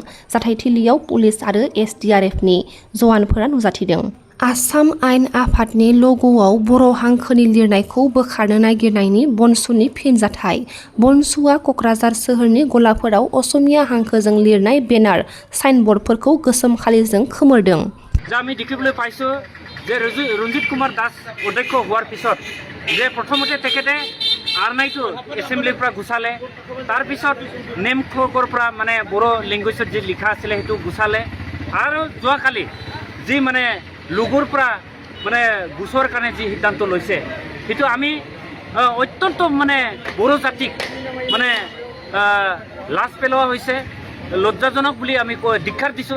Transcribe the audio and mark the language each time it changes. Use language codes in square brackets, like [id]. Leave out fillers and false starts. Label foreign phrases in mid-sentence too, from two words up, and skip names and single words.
[brx] जाथायथिलियाव पुलिस आरो SDRFनि जवानफोरा नुजाथिदों। आसाम आयेन आफादनि लग'आव बर' हांखोनि लिरनायखौ बोखारनो नागिरनायनि बनसुनि फिनजाथाय। बनसुआ क'क्राझार सोहोरनि गलाफोराव असमिया हांखोजों लिरनाय बेनार साइनबर्डफोरखौ गोसोम खालिजों खोमोरदों। [as] আমি দেখিবলৈ পাইছোঁ যে ৰঞ্জিত কুমাৰ দাস অধ্যক্ষ হোৱাৰ পিছত যে প্ৰথমতে তেখেতে আৰনাইটো এছেম্বলিৰ পৰা গুচালে, তাৰপিছত নেম খকৰ পৰা মানে বড়ো লেংগুৱেজত যি লিখা আছিলে সেইটো গুচালে, আৰু যোৱাকালি যি মানে লগৰ পৰা মানে গুচোৱাৰ কাৰণে যি সিদ্ধান্ত লৈছে সেইটো আমি অত্যন্ত মানে বড়ো জাতিক মানে লাজ পেলোৱা হৈছে, লজ্জাজনক বুলি আমি ধিক্কাৰ দিছোঁ।